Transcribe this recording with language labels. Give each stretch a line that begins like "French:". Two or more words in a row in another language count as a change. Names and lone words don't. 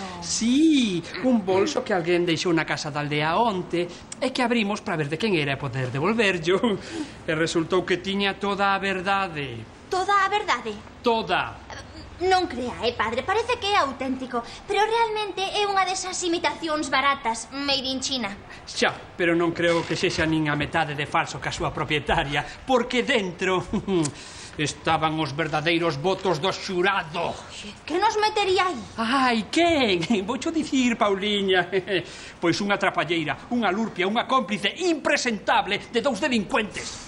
Galician: Sí, un bolso que alguén deixou na casa da aldea onte e que abrimos para ver de quen era e poder devolverllo. E resultou que tiña toda a verdade. Toda a verdade? Toda. Non crea, padre, parece que é auténtico, pero realmente é unha desas imitacións baratas,
English: made in China.
Galician: Xa, pero non creo que sexa nin a metade de falso que a súa propietaria, porque dentro estaban os verdadeiros votos do xurado. Que nos metería aí? Ai, quen? Voucho dicir, Pauliña. Pois unha trapalleira, unha lurpia, unha cómplice impresentable de dous delincuentes.